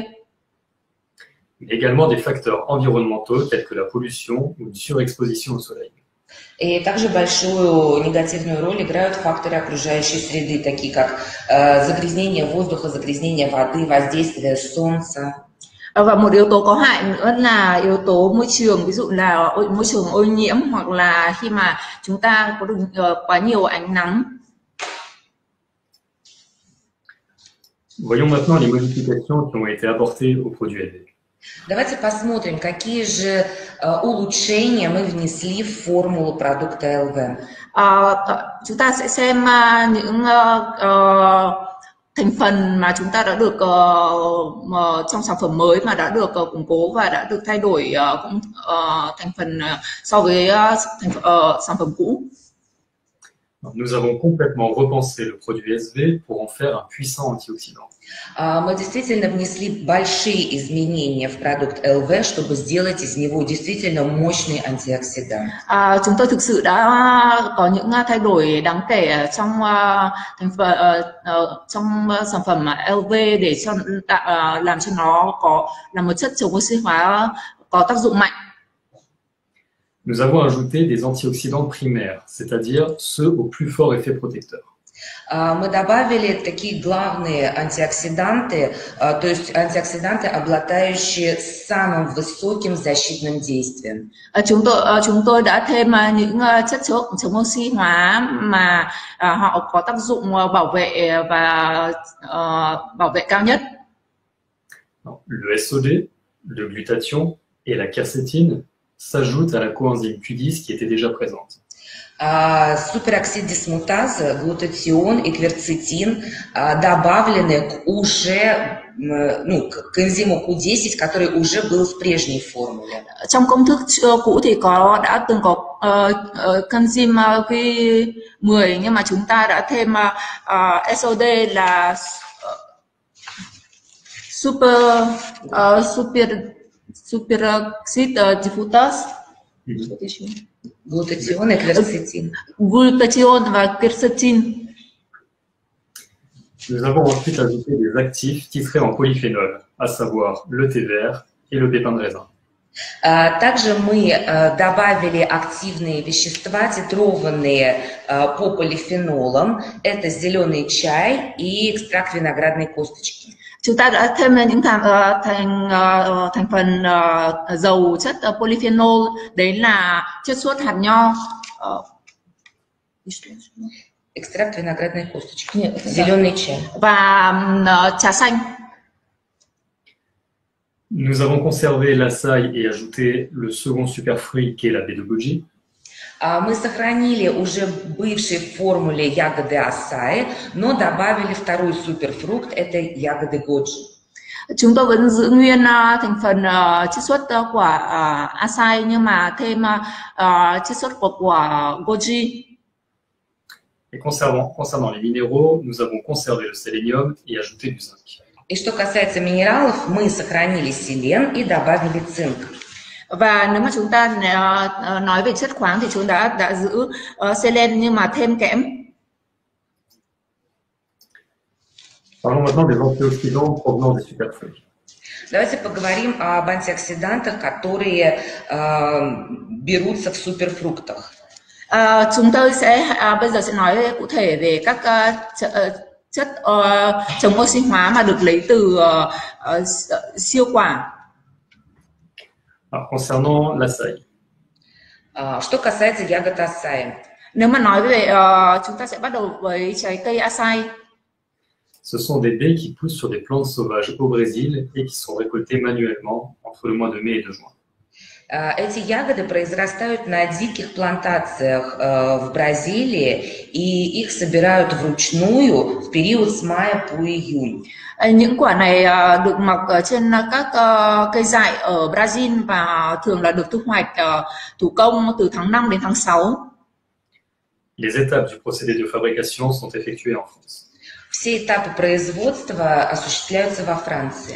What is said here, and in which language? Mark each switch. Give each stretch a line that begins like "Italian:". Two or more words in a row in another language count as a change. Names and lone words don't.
French: Mais également des facteurs environnementaux tels que la pollution ou une surexposition au soleil.
Russian: И также большую негативную роль играют факторы окружающей среды, такие как загрязнение воздуха, загрязнение воды, воздействие солнца.
Vietnamese: Và một yếu tố có hại nữa là yếu tố môi trường, ví dụ là môi trường ô nhiễm, hoặc là khi mà chúng ta có được quá nhiều ánh nắng.
French: Voyons maintenant les modifications qui ont été apportées au produit LV.
Russian: Давайте посмотрим, какие же улучшения мы внесли в формулу продукта ЛВ.
Vietnamese: Chúng ta sẽ xem những thành phần mà chúng ta đã được trong sản phẩm mới mà đã được củng cố và đã được thay đổi thành phần so với sản phẩm cũ.
French: Nous avons complètement repensé le produit SV pour en faire un puissant antioxydant.
Russian: Мы действительно внесли большие изменения в продукт ЛВ, чтобы сделать из него действительно мощный антиоксидант.
Vietnamese: Chúng tôi thực sự đã có những thay đổi đáng kể trong sản phẩm LV để làm cho nó là một chất chống oxy hóa có tác dụng mạnh.
French: Nous avons ajouté des antioxydants primaires, c'est-à-dire ceux au plus fort effet protecteur.
Russian: Мы добавили такие главные антиоксиданты, то есть антиоксиданты, обладающие самым высоким защитным действием.
Vietnamese: Chúng tôi đã thêm những chất chống oxy hóa mà họ có tác dụng bảo vệ và bảo vệ cao nhất.
French: Le SOD, le glutathion et la quercétine s'ajoutent à la coenzyme Q10 qui était déjà présente.
Russian: Супероксид дисмутаза, глутатион и кверцетин добавлены к энзиму Q10, который уже был в прежней формуле.
Vietnamese: Trong công thức cũ thì đã từng có coenzyme Q10, nhưng mà chúng ta đã thêm SOD là superoxide diffuse.
Russian: Глутатион и кверцетин.
Vietnamese: Glutathione và quercétine.
French: Nous avons ensuite ajouté des actifs titrés en polyphénol, à savoir le thé vert et le pépin de raisin.
Russian: Также мы добавили активные вещества, титрованные по полифенолам. Это зеленый чай и экстракт виноградной косточки.
Vietnamese: Chúng ta đã thêm những thành phần giàu chất polyphenol, đấy là chiết xuất hạt nho,
Russian: экстракт виноградной косточки, зеленый чай
Vietnamese: và trà xanh.
French: Nous avons conservé l'açaï et ajouté le second superfruit qui est la baie de goji.
Russian: Мы сохранили уже бывшие в формуле ягоды acai, но добавили второй суперфрукт, это ягоды goji.
Vietnamese: Chúng tôi vẫn giữ nguyên thành phần chiết xuất của acai, nhưng mà thêm chiết xuất của goji.
French: Et concernant les minéraux, nous avons conservé le sélénium et ajouté du zinc.
Russian: И что касается минералов, мы сохранили селен и добавили цинк.
Vietnamese: Và nếu mà chúng ta nói về chất khoáng thì chúng đã giữ selen nhưng mà thêm kẽm.
French: Parlons maintenant des antioxydants provenant des superfruits.
Russian: Давайте поговорим об антиоксидантах, которые берутся в суперфруктах.
Vietnamese: Chúng tôi bây giờ sẽ nói cụ thể về các chất chống oxy hóa mà được lấy từ siêu quả.
French: Alors, concernant l'açaï.
Russian: Что касается ягод acai.
Vietnamese: Nếu mà nói về chúng ta sẽ bắt đầu với trái cây acai.
French: Ce sont des baies qui poussent sur des plantes sauvages au Brésil et qui sont récoltées manuellement entre le mois de mai et de juin.
Russian: Эти ягоды произрастают на диких плантациях в Бразилии, и их собирают вручную в период с мая по июнь.
Vietnamese: Những quả này được mọc trên các cây dại ở Brazil và thường là được thu hoạch thủ công từ tháng 5 đến tháng 6.
French: Les étapes du procédé de fabrication sont effectuées en France. Все этапы производства осуществляются во Франции.